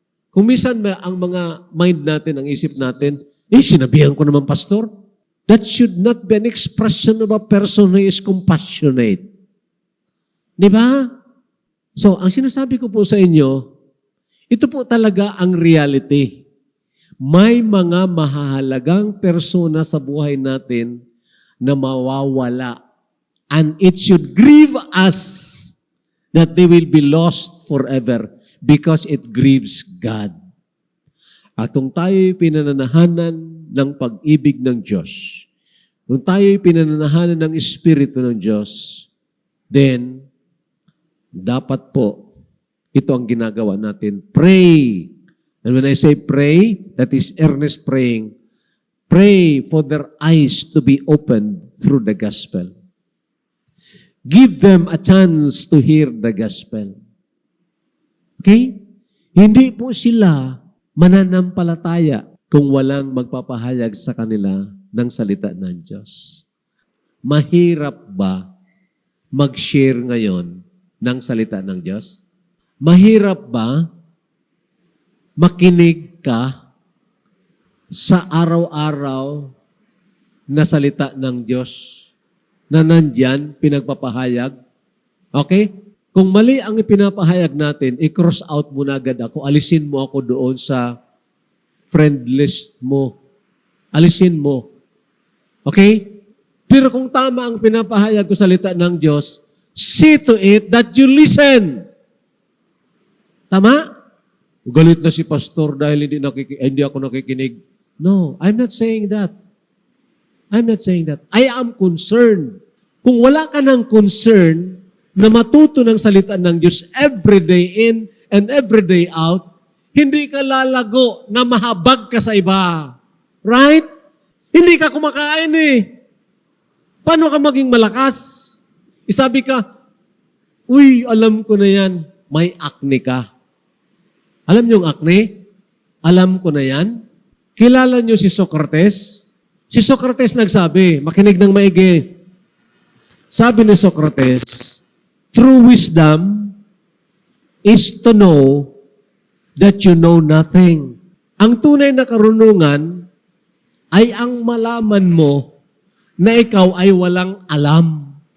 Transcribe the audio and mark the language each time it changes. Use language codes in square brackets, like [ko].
[tl] Kung minsan ang mga mind natin, ang isip natin, sinabihan ko naman, pastor, [en] that should not be an expression of a person who is compassionate. [tl] Di ba? So, ang sinasabi ko po sa inyo, ito po talaga ang reality. May mga mahahalagang persona sa buhay natin na mawawala. [en] And it should grieve us that they will be lost forever because it grieves God. [tl] At kung tayo'y pinananahanan ng pag-ibig ng Diyos, kung tayo'y pinananahanan ng Espiritu ng Diyos, [en] then, [tl] dapat po, ito ang ginagawa natin. [en] Pray. And when I say pray, that is earnest praying. Pray for their eyes to be opened through the gospel. Give them a chance to hear the gospel. Okay? [tl] Hindi po sila mananampalataya kung walang magpapahayag sa kanila ng salita ng Diyos. Mahirap ba mag-share ngayon ng salita ng Diyos? Mahirap ba makinig ka sa araw-araw na salita ng Diyos na nandyan, pinagpapahayag? Okay? Kung mali ang ipinapahayag natin, i-cross out mo na agad ako. Alisin mo ako doon sa friend list mo. Alisin mo. Okay? Pero kung tama ang pinapahayag ko salita ng Diyos, [en] see to it that you listen. [tl] Tama? Galit na si pastor dahil hindi ako nakikinig. [en] No, I'm not saying that. I'm not saying that. I am concerned. [tl] Kung wala ka ng [en] concern [tl] na matuto ng salita ng Diyos [en] every day in and every day out, [tl] hindi ka lalago na mahabag ka sa iba. Right? Hindi ka kumakain eh. Paano ka maging malakas? Isabi ka, uy, alam ko na yan, may acne ka. Alam niyo yung acne? Alam ko na yan. Kilala niyo si Socrates? Si Socrates nagsabi, makinig ng maigi. Sabi ni [en] Socrates, true wisdom is to know that you know nothing. [tl] Ang tunay na karunungan ay ang malaman mo na ikaw ay walang alam.